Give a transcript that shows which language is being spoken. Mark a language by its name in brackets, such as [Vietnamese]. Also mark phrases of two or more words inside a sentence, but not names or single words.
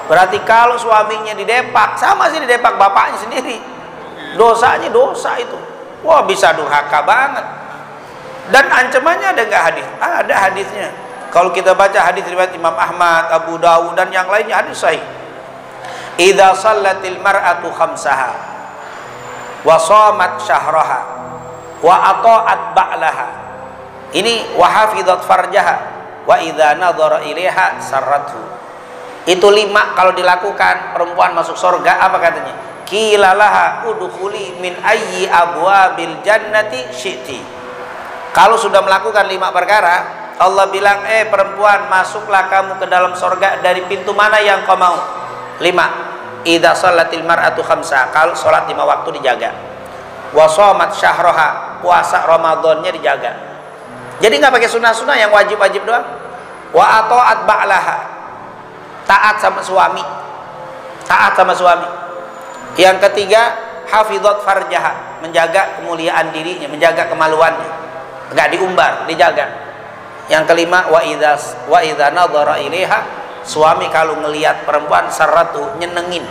[Indonesian] Berarti kalau suaminya didepak, sama sih didepak bapaknya sendiri, dosanya dosa itu. Wah, bisa durhaka banget. Dan ancamannya ada nggak hadis? Ada hadisnya. Kalau kita baca hadis riwayat Imam Ahmad, Abu Dawud dan yang lainnya, hadis sahih. [Arabic] إذا صلت المرأة خمسها وصامت شهرها وأطاعت بعلها. Ini وحفظت فرجها وإذا نظر إليها سرته. [Indonesian] Itu 5 kalau dilakukan perempuan masuk surga. Apa katanya? [Arabic] قيل لها ادخلي من أي أبواب الجنة شئت. [Indonesian] Kalau sudah melakukan 5 perkara, Allah bilang, perempuan, masuklah kamu ke dalam surga dari pintu mana yang kau mau. 5. [Arabic] إذا صلت المرأة خمسا, [Indonesian] kalau salat 5 waktu dijaga. [Arabic] وصامت شهرها, [Indonesian] puasa Ramadannya dijaga. Jadi nggak pakai sunah-sunah, yang wajib-wajib doang. [Arabic] وأطاعت بعلها, [Indonesian] taat sama suami, taat sama suami. Yang ketiga, [Arabic] حفظت فرجها, [Indonesian] menjaga kemuliaan dirinya, menjaga kemaluannya, nggak diumbar, dijaga. Yang kelima, [Arabic] وإذا نظر إليها, [Indonesian] suami kalau ngelihat perempuan sarratu, nyenengin.